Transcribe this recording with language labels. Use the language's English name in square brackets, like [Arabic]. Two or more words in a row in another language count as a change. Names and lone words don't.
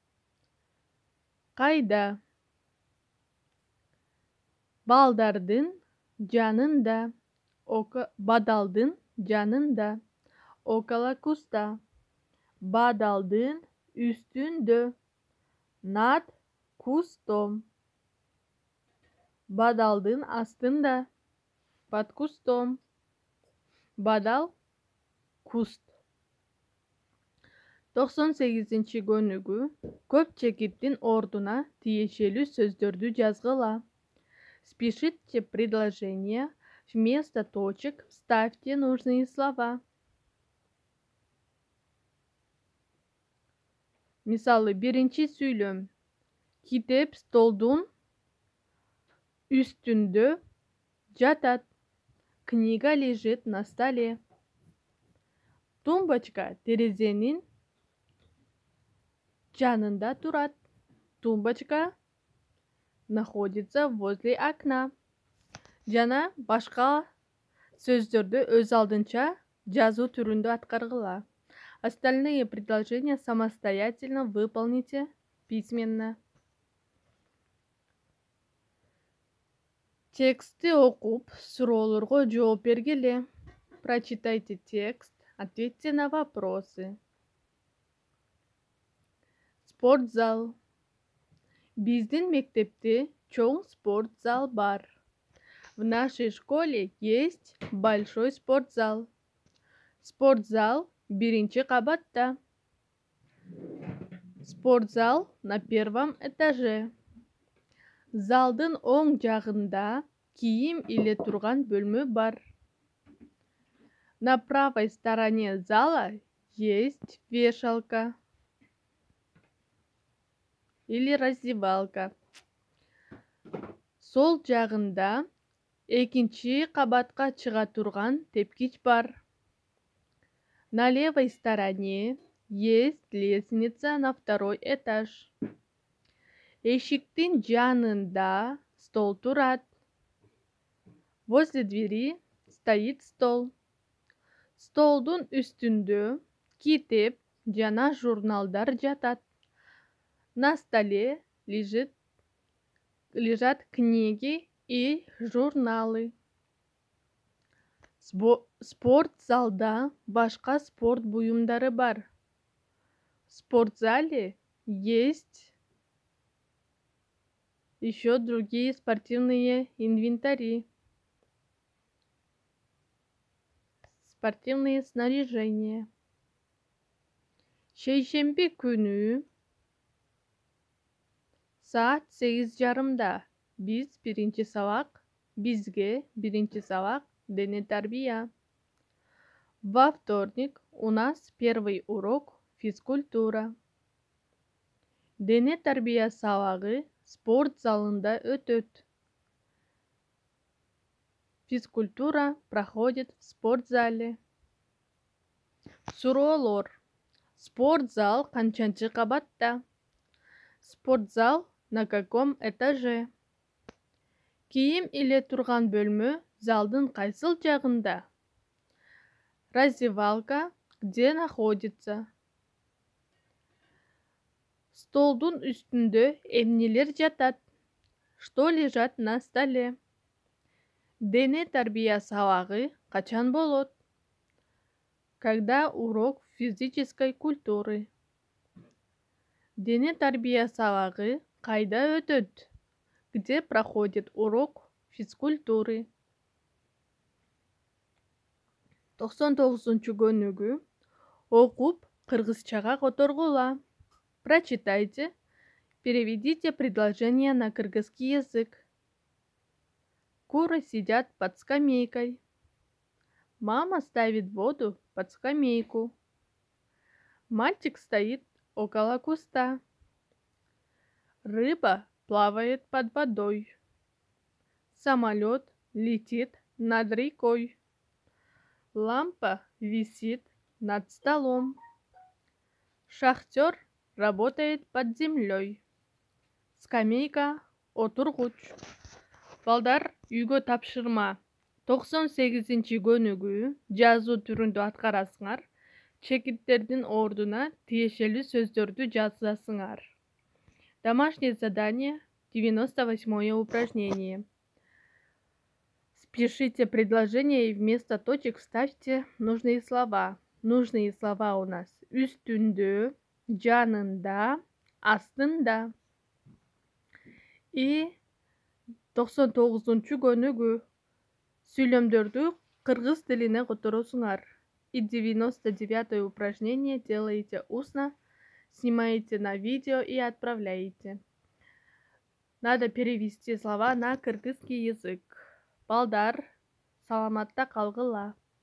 [Kyrgyz] Кайда? Балдардын жанында, бадалдын жанында. [Russian] Около куста. [Kyrgyz] Бадалдын үстүндө, [Russian] над кустом. [Kyrgyz] Бадалдын астында, [Russian] под кустом. [Kyrgyz] Бадал, куст. 98-нчи көнүгүү. Көп чекиттин ордуна тиешелүү сөздөрдү жазгыла. [Russian] Спишите предложения, вместо точек вставьте нужные слова. [Kyrgyz] Мисалы, биринчи сүйлөм. Китеп столдун үстүндө жатат. [Russian] Книга лежит на столе. [Kyrgyz] Тумбочка терезенин жанында турат. [Russian] Тумбочка находится возле окна. [Kyrgyz] Жана башка сөздөрдү өз алдынча жазуу түрүндө аткаргыла. [Russian] Остальные предложения самостоятельно выполните письменно. [Kyrgyz] Текстти окуп, суроолорго жооп бергиле. [Russian] Прочитайте текст, ответьте на вопросы. [Kyrgyz] Спортзал. Биздин мектепте чоң спортзал бар. [Russian] В нашей школе есть большой спортзал. [Kyrgyz] Спортзал биринчи кабатта. [Russian] Спортзал на первом этаже. [Kyrgyz] Залдын оң жагында кийим иле турган бөлмө бар. [Russian] На правой стороне зала есть вешалка или раздевалка. [Kyrgyz] Сол жагында экинчи кабатка чыга турган тепкич бар. [Russian] На левой стороне есть лестница на второй этаж. [Kyrgyz] Эшиктин жанында стол турат. [Russian] Возле двери стоит стол. [Kyrgyz] Столдун үстүндө китеп жана журналдар жатат. [Russian] На столе лежат книги и журналы. [Kyrgyz] Спорт залда башка спорт буюмдары бар. [Russian] В спортзале есть еще другие спортивные инвентари, спортивные снаряжения. [Kyrgyz] Шейшемби күнү saat 8:30 бизге биринчи сабак дене тарбия. [Russian] Во вторник у нас первый урок физкультура. [Kyrgyz] Дене тарбия сабагы спорт залында өтөт. [Russian] Физкультура проходит в спортзале. [Kyrgyz] Суроолор. Спортзал канчанчы кабатта? [Russian] Спортзал на каком этаже? [Kyrgyz] Кийим иле турган бөлмө залдын кайсыл жагында? [Russian] Раздевалка где находится? [Kyrgyz] Столдун үстүндө эмнелер жатат? [Russian] Что лежат на столе? [Kyrgyz] Дене тарбия сабагы качан болот? [Russian] Когда урок физической культуры? [Kyrgyz] Дене тарбия сабагы кайда өтөт? [Russian] Где проходит урок физкультуры? [Kyrgyz] 99 көнүгү окуп кыргызчага которгула. [Russian] Прочитайте, переведите предложение на кыргызский язык. Куры сидят под скамейкой. Мама ставит воду под скамейку. Мальчик стоит около куста. Рыба плавает под водой. Самолет летит над рекой. Лампа висит над столом. Шахтер работает под землей. [Kyrgyz] Скамейка отургуч. Балдар, үйгө тапшырма 98 көнүгү жазуу түрүндө аткарасыңар. Чекиттердин ордуна тиешелүү сөздөрдү жазасыңар. [Russian] Домашнее задание, 98 упражнение. Спишите предложение и вместо точек вставьте нужные слова. Нужные слова у нас [Kyrgyz] үстүндө, жанында, астында. [Russian] И 99 көнүгү сүйлөмдөрдү кыргыз тилине которосуңар. И 99 упражнение делаете устно, снимаете на видео и отправляете. Надо перевести слова на кыргызский язык. [Kyrgyz] Балдар, саламатта калгыла.